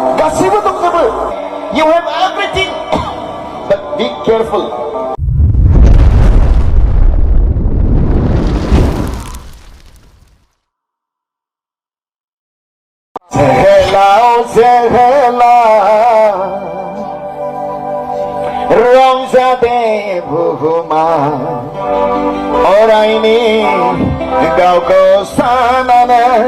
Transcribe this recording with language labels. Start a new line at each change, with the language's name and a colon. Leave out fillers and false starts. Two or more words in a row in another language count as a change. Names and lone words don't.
Bodo: गासैबो दंजोबो.
English: You have everything. But be careful.
Bodo: रंजादे बुहुमा अरायनि गावखौ सानानै